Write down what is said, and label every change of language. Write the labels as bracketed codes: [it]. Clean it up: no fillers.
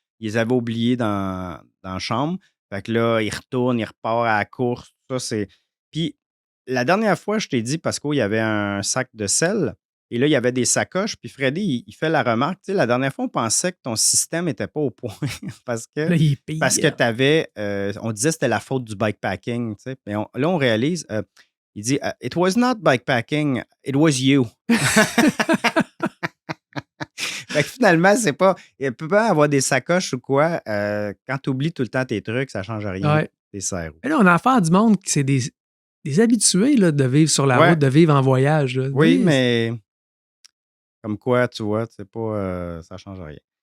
[fr] Il les avait oubliées dans la chambre. Fait que là, il retourne, il repart à la course. Tout ça, c'est. Puis, la dernière fois, je t'ai dit, Pasco, il y avait un sac de sel. Et là, il y avait des sacoches. Puis, Freddy, il fait la remarque. Tu sais, la dernière fois, on pensait que ton système n'était pas au point parce que Là, il est parce payé. que tu avais, on disait que c'était la faute du bikepacking, tu sais. Mais là, on réalise, il dit, [en] It was not bikepacking, it was you. [fr] Fait que finalement, c'est pas. Il peut pas avoir des sacoches ou quoi. Quand tu oublies tout le temps tes trucs, ça change rien. Ouais. Tes serres. Et là, on a affaire à du monde qui c'est des habitués là, de vivre sur la Ouais, route, de vivre en voyage, là. oui, mais comme quoi, tu vois, c'est pas, ça change rien.